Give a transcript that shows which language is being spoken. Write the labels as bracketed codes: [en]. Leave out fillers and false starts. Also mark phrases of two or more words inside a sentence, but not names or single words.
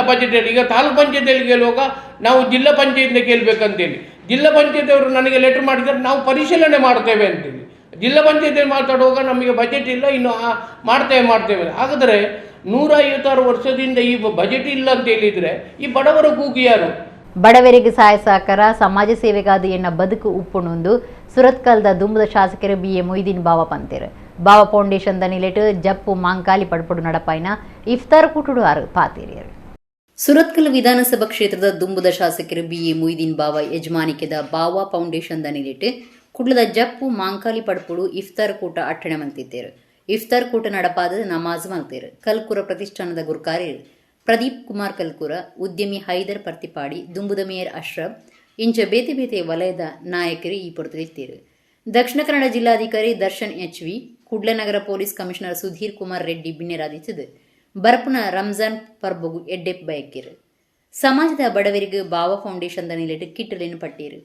[kn] ಈಗ ತಾಲೂಕು ಪಂಚಾಯತಿಯಲ್ಲಿ ಕೇಳುವಾಗ ನಾವು ಜಿಲ್ಲಾ ಪಂಚಾಯತಿಂದ ಕೇಳಬೇಕಂತೇಳಿ ಜಿಲ್ಲಾ ಪಂಚಾಯತಿಯವರು ನನಗೆ ಲೆಟ್ರ್ ಮಾಡಿದ್ದಾರೆ, ನಾವು ಪರಿಶೀಲನೆ ಮಾಡ್ತೇವೆ ಅಂತೇಳಿ. ಜಿಲ್ಲಾ ಪಂಚಾಯತಿಯಲ್ಲಿ ಮಾತಾಡುವಾಗ ನಮಗೆ ಬಜೆಟ್ ಇಲ್ಲ, ಇನ್ನು ಮಾಡ್ತೇವೆ. ಹಾಗಾದರೆ 156 ವರ್ಷದಿಂದ ಈ ಬಜೆಟ್ ಇಲ್ಲ ಅಂತ ಹೇಳಿದರೆ ಈ ಬಡವರ ಕೂಗು ಯಾರು? [tcy] ಬಡವರಿಗೆ ಸಹಾಯ ಸಹಕಾರ ಸಮಾಜ ಸೇವೆಗಾದ ಎನ್ನ ಬದುಕು ಉಪ್ಪುಣೊಂದು ಸುರತ್ಕಲ್ದ ದುಂಬದ ಶಾಸಕರು BA ಮೊಯ್ದೀನ್ ಬಾವ ಪಂತೇರು ಬಾವ ಫೌಂಡೇಶನ್ ದನಿಲೆಟ್ ಜಪ್ಪು ಮಾಂಕಾಲಿ ಪಡ್ಪಡು ನಡಪಾಯಿನ ಇಫ್ತಾರ್ ಕೂಟುಡು ಆರು ಪಾತೇರಿಯರು. ಸುರತ್ಕಲ್ ವಿಧಾನಸಭಾ ಕ್ಷೇತ್ರದ ದುಂಬದ ಶಾಸಕರು BA ಮೊಯ್ದೀನ್ ಬಾವ ಯಜಮಾನಿಕೆದ ಬಾವ ಫೌಂಡೇಶನ್ ದನಿಲೆಟ್ ಕುಡ್ಲದ ಜಪ್ಪು ಮಾಂಕಾಲಿ ಪಡ್ಪುಡು ಇಫ್ತಾರ್ ಕೂಟ ಅಟ್ಟಣೆ ಮಂತಿದ್ದೇರು. ಇಫ್ತಾರ್ ಕೂಟ ನಡಪಾದ ನಮಾಜ್ ಮಲ್ತೇರು. ಕಲ್ಕುರ ಪ್ರತಿಷ್ಠಾನದ ಗುರುಕಾರ್ಯರು ಪ್ರದೀಪ್ ಕುಮಾರ್ ಕಲ್ಕುರ, ಉದ್ಯಮಿ ಹೈದರ್ ಪರ್ತಿಪಾಡಿ, ದುಂಬುದ ಮೇಯರ್ ಅಶ್ರಫ್ ಇಂಚ ಬೇತೆ ಬೇತೆ ವಲಯದ ನಾಯಕರು ಈ ಪೊರ್ತಲಿತ್ತೇರು. ದಕ್ಷಿಣ ಕನ್ನಡ ಜಿಲ್ಲಾಧಿಕಾರಿ ದರ್ಶನ್ HV, ಕುಡ್ಲನಗರ ಪೊಲೀಸ್ ಕಮಿಷನರ್ ಸುಧೀರ್ ಕುಮಾರ್ ರೆಡ್ಡಿ ಬಿನ್ನೆರಾದಿತ್ತದು ಬರಪುನ ರಂಜಾನ್ ಪರ್ಬಗು ಎಡ್ಡೆಪ್ ಬಯಕಿರು. ಸಮಾಜದ ಬಡವರಿಗೆ ಬಾವ ಫೌಂಡೇಶನ್ ದನಿಲೆಟ್ ಕಿಟ್ಟಲೇನು ಪಟ್ಟೀರು.